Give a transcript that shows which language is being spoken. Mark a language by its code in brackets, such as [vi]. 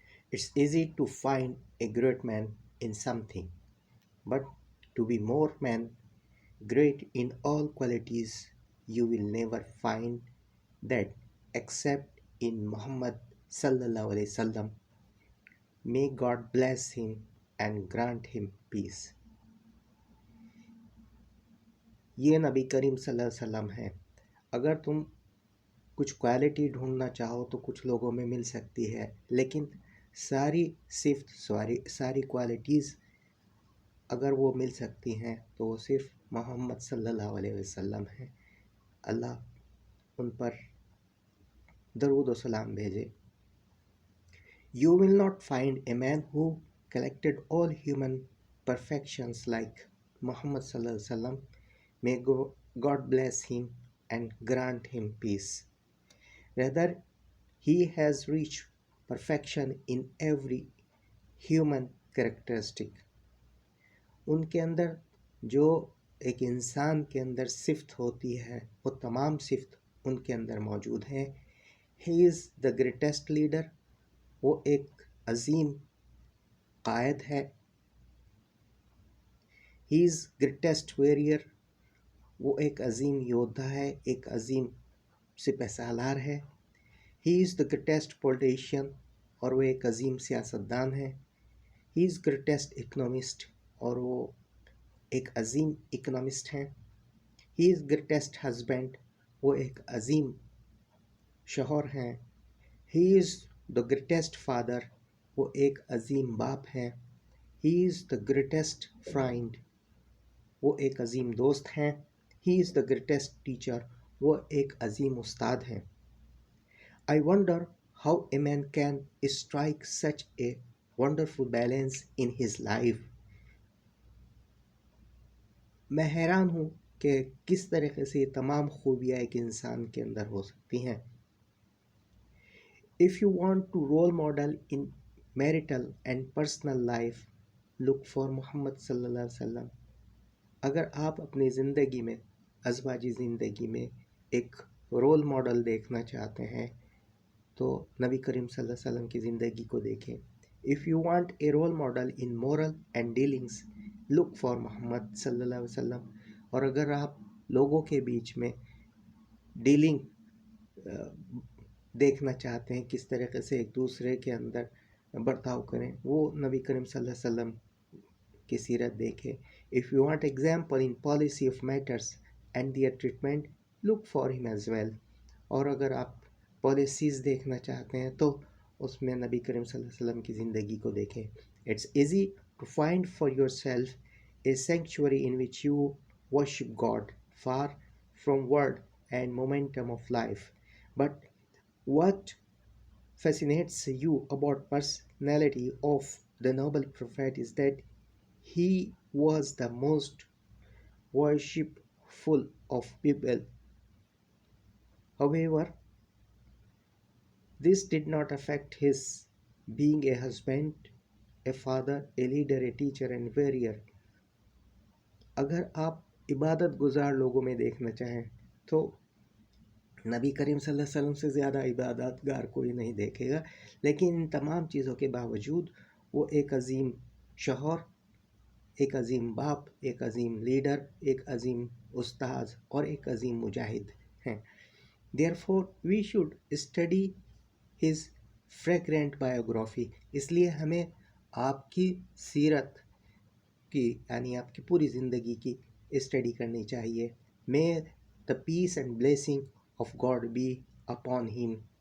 [en] It's easy to find a great man in something, but to be more man, great in all qualities, you will never find that except in Muhammad sallallahu alaihi wasallam. May God bless him and grant him peace. [hi] ये नबी करीम सल्लल्लाहु अलैहि वसल्लम है। अगर तुम कुछ quality ढूंढना चाहो तो कुछ लोगों में मिल सकती है, लेकिन सारी सिर्फ सारी क्वालिटीज़ अगर वो मिल सकती हैं तो वो सिर्फ मोहम्मद सल्लल्लाहु अलैहि वसल्लम है। अल्लाह उन पर दरूद व सलाम भेजे। [en] You will not find a man who collected all human perfections like Muhammad sallallahu alaihi wasallam. May God bless him and grant him peace. Rather, he has reached perfection in every human characteristic. [hi] उनके अंदर जो एक इंसान के अंदर सिफ्त होती है वो तमाम सिफ्त उनके अंदर मौजूद हैं। [en] He is the greatest leader. [hi] वो एक अजीम कायद है। [en] He is greatest warrior. [hi] वो एक अजीम योद्धा है, एक अजीम सिपह सालार है। [en] He is the greatest politician. [hi] और वो एक अजीम सियासतदान है। [en] He is greatest economist. [hi] और वो एक अजीम इकोनॉमिस्ट हैं। [en] He is greatest husband. [hi] वो एक अजीम शौहर हैं। [en] He is the greatest father. [hi] वो एक अजीम बाप हैं। [en] He is the greatest friend. [hi] वो एक अजीम दोस्त हैं। [en] He is the greatest teacher. [hi] वो एक अजीम उस्ताद हैं। [en] I wonder how a man can strike such a wonderful balance in his life. [hi] मैं हैरान हूँ कि किस तरीके से तमाम खूबियाँ एक इंसान के अंदर हो सकती हैं। [en] If you want to role model in marital and personal life, look for Muhammad sallallahu alaihi wasallam. [hi] अगर आप अपनी ज़िंदगी में अज़वाजी ज़िंदगी में एक रोल मॉडल देखना चाहते हैं तो नबी करीम सल्लल्लाहु अलैहि वसल्लम की ज़िंदगी को देखें। [en] If you want a role model in moral and dealings, look for Muhammad सल्लल्लाहु अलैहि वसल्लम. [hi] और अगर आप लोगों के बीच में डीलिंग देखना चाहते हैं, किस तरीके से एक दूसरे के अंदर बर्ताव करें, वो नबी करीम सल्लल्लाहु अलैहि वसल्लम की सीरत देखें। [en] If you want example in policy of matters and their treatment, look for him as well. [hi] और अगर आप पॉलिसीज़ देखना चाहते हैं तो उसमें नबी करीम सल्लल्लाहु अलैहि वसल्लम की ज़िंदगी को देखें। [en] It's easy to find for yourself a sanctuary in which you worship God, far from word and momentum of life. But what fascinates you about personality of the noble prophet is that he was the most worshipful of people. However, this did not affect his being a husband, a father, a leader, a teacher and warrior. [hi] अगर आप इबादत गुजार लोगों में देखना चाहें तो नबी करीम सल्लल्लाहु अलैहि वसल्लम से ज़्यादा इबादतगार कोई नहीं देखेगा, लेकिन इन तमाम चीज़ों के बावजूद वो एक अजीम शौहर, एक अजीम बाप, एक अजीम लीडर, एक अजीम उस्ताद और एक अजीम मुजाहिद हैं। [en] Therefore, we should study his fragrant biography. [hi] इसलिए हमें आपकी सीरत की यानी आपकी पूरी ज़िंदगी की स्टडी करनी चाहिए। [en] May the peace and blessing of God be upon him.